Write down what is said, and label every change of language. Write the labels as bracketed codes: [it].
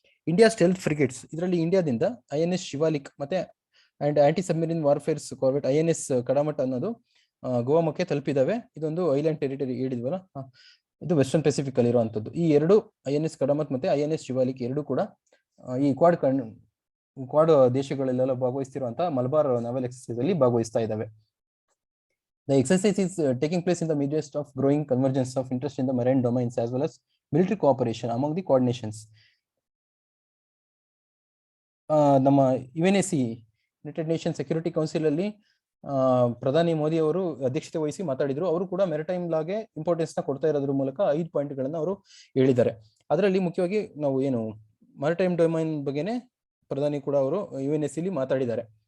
[kn] India stealth frigates, ಇದರಲ್ಲಿ ಇಂಡಿಯಾದಿಂದ INS Shivalik ಮತ್ತೆ and aunty submarine ವಾರ್ಫೇರ್ಸ್ Corbett INS ಕಡಮಟ್ ಅನ್ನೋದು ಗೋವಾಮಕ್ಕೆ ತಲುಪಿದಾವೆ. ಇದೊಂದು ಐಲ್ಯಾಂಡ್ ಟೆರಿಟರಿ ಹೇಳಿದ್ವಲ್ಲ, ಇದು ವೆಸ್ಟರ್ನ್ ಪೆಸಿಫಿಕ್ ಅಲ್ಲಿ ಇರುವಂತದ್ದು. ಈ ಎರಡು INS ಕಡಮತ್ ಮತ್ತೆ INS ಶಿವಾಲಿಕ್ ಎರಡು ಕೂಡ ಈ ಕ್ವಾಡ್ ದೇಶಗಳಲ್ಲೆಲ್ಲ ಭಾಗವಹಿಸ್ತಿರುವಂತಹ ಮಲಬಾರ್ ನಾವೆಲ್ ಎಕ್ಸರ್ಸೈಸ್ ಅಲ್ಲಿ ಭಾಗವಹಿಸ್ತಾ ಇದ್ದಾವೆ. [en] The exercise is taking place in the midst of growing convergence of interest in the marine domains as well as military cooperation among the Quad nations. [kn] ನಮ್ಮ UNSC United nation security council ಅಲ್ಲಿ ಪ್ರಧಾನಿ ಮೋದಿ ಅವರು ಅಧ್ಯಕ್ಷತೆ ವಹಿಸಿ ಮಾತಾಡಿದ್ರು. ಅವರು ಕೂಡ maritime ಲಾಗೆ importance ನ ಕೊಡ್ತಾ ಇರೋದ್ರ ಮೂಲಕ 5 ಪಾಯಿಂಟ್ಗಳನ್ನ ಅವರು ಹೇಳಿದ್ದಾರೆ. ಅದರಲ್ಲಿ ಮುಖ್ಯವಾಗಿ ನಾವು ಏನು ಮೆರಿಟೈಮ್ ಡೊಮೈನ್ ಬಗ್ಗೆನೆ ಪ್ರಧಾನಿ ಕೂಡ ಅವರು UNSC ಅಲ್ಲಿ ಮಾತಾಡಿದ್ದಾರೆ.